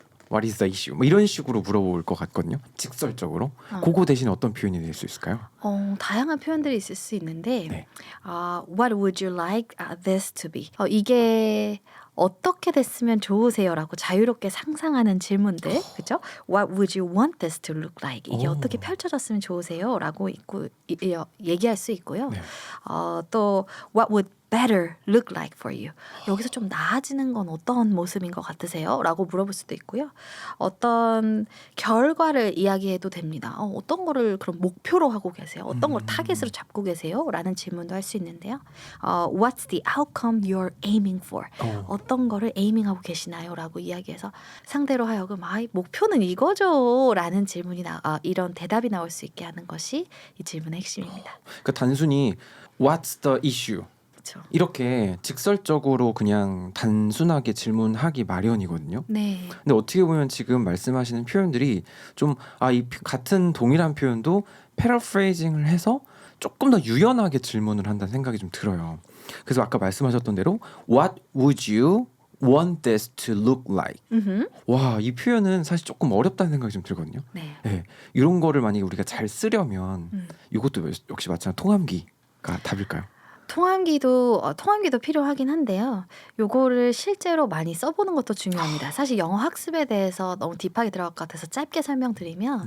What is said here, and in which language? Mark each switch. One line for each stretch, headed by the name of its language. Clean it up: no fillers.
English: What is the issue?
Korean: 뭐 이런 식으로 물어볼 것 같거든요. 직설적으로. 그거 대신 어떤 표현이 될 수 있을까요? 다양한 표현들이 있을 수 있는데 네.
English: What would you like this to be?
Korean: 이게 어떻게 됐으면 좋으세요라고 자유롭게 상상하는 질문들, 그렇죠?
English: What would you want this to look like?
Korean: 이게 어떻게 펼쳐졌으면 좋으세요라고 얘기할 수 있고요. 네.
English: 또 What would better look like for you?
Korean: 여기서 좀 나아지는 건 어떤 모습인 것 같으세요? 라고 물어볼 수도 있고요. 어떤 결과를 이야기해도 됩니다. 어떤 거를 그럼 목표로 하고 계세요? 어떤 걸 타겟으로 잡고 계세요? 라는 질문도 할 수 있는데요.
English: What's the outcome you're aiming for?
Korean: 어떤 거를 에이밍하고 계시나요? 라고 이야기해서 상대로 하여금 목표는 이거죠 라는 질문이 이런 대답이 나올 수 있게 하는 것이 이 질문의 핵심입니다. 그러니까 단순히
English: what's the issue?
Korean: 그렇죠. 이렇게 직설적으로 그냥 단순하게 질문하기 마련이거든요. 네. 근데 어떻게 보면 지금 말씀하시는 표현들이 좀 이 같은 동일한 표현도 패러프레이징을 해서 조금 더 유연하게 질문을 한다는 생각이 좀 들어요. 그래서 아까 말씀하셨던 대로
English: What would you want this to look like? 음흠.
Korean: 와, 이 표현은 사실 조금 어렵다는 생각이 좀 들거든요. 네. 네, 이런 거를 만약에 우리가 잘 쓰려면 음. 이것도 역시 마찬가지 통함기가 답일까요? 통함기도 필요하긴 한데요. 요거를 실제로 많이 써보는 것도 중요합니다. 사실 영어 학습에 대해서 너무 딥하게 들어갈 것 같아서 짧게 설명드리면